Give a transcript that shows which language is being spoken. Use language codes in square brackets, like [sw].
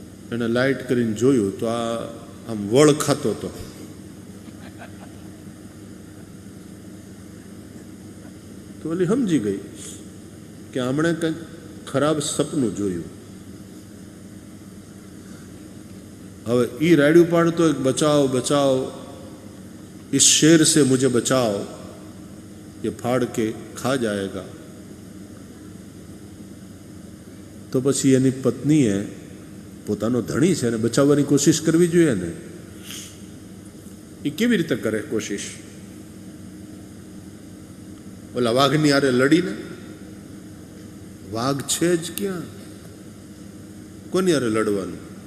[gu] એને લાઈટ કરીને જોયું તો આ આમ વળ ખાતો હતો. તો ઓલી સમજી ગઈ કે આમણે કંઈક ખરાબ સપનું જોયું. હવે એ રાડ્યું પાડતો એક બચાઓ બચાઓ, [hi] इस शेर से मुझे बचाओ, ये फाड़ के खा जाएगा. [gu] તો પછી એની પત્નીએ પોતાનો ધણી છે એને બચાવવાની કોશિશ કરવી જોઈએ ને. એ કેવી રીતે કરે કોશિશ? ઓલા વાઘની હારે લડીને? વાઘ છે જ ક્યાં, કોની હારે લડવાનું?